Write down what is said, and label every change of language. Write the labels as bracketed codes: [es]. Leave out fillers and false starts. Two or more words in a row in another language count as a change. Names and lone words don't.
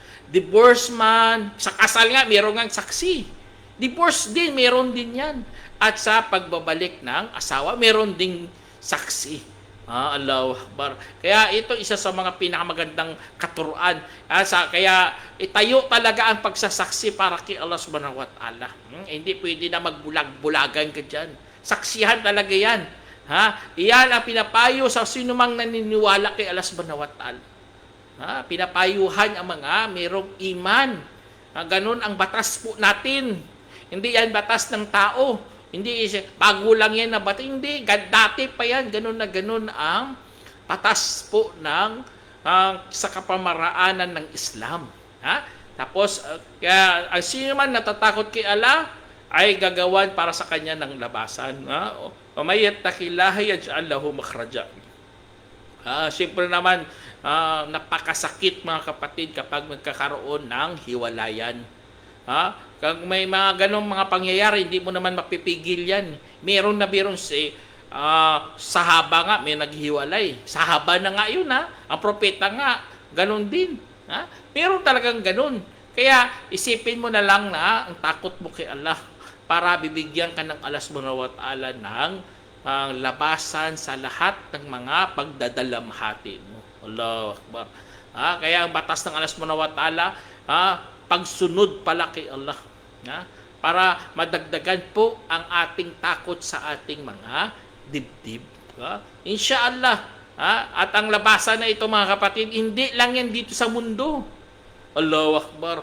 [tl] Divorce man, sa kasal nga, meron nga saksi. Divorce din, meron din yan. at sa pagbabalik ng asawa. Meron ding saksi. [ar] الله أكبر. [tl] Kaya ito isa sa mga pinakamagandang katuruan. Kaya itayo talaga ang pagsasaksi para kay [ar] الله سبحانه وتعالى. [tl] Hindi pwede na magbulag-bulagan ka dyan. Saksihan talaga yan. Iyan ang pinapayo sa sinumang naniniwala kay [ar] الله سبحانه وتعالى. [tl] Pinapayuhan ang mga mayroong iman. Ganun ang batas po natin. Hindi yan batas ng tao. Hindi bago lang yan na batas. Hindi, dati pa yan. Ganun na ganun ang batas po ng sa kapamaraanan ng Islam. Tapos, kaya ang sino man natatakot kay Allah ay gagawan para sa kanya ng labasan. [ar] ومن يتق الله يجعل له مخرجا. [tl] Siyempre naman, napakasakit mga kapatid kapag magkakaroon ng hiwalayan. Kung may mga ganong mga pangyayari, hindi mo naman mapipigil yan. Meron si sahaba nga, may naghiwalay. Sahaba na nga yun, Ang propeta nga, ganon din. Meron talagang ganon. Kaya isipin mo na lang na ang takot mo kay Allah para bibigyan ka ng [ar] الله سبحانه وتعالى [tl] ng labasan sa lahat ng mga pagdadalamhati mo. [ar] الله أكبر. [tl] Kaya ang batas ng [ar] الله سبحانه وتعالى, [tl] pagsunod pala kay Allah. Para madagdagan po ang ating takot sa ating mga dibdib. Insyaallah. At ang labasan na ito mga kapatid, hindi lang yan dito sa mundo. [ar] الله أكبر.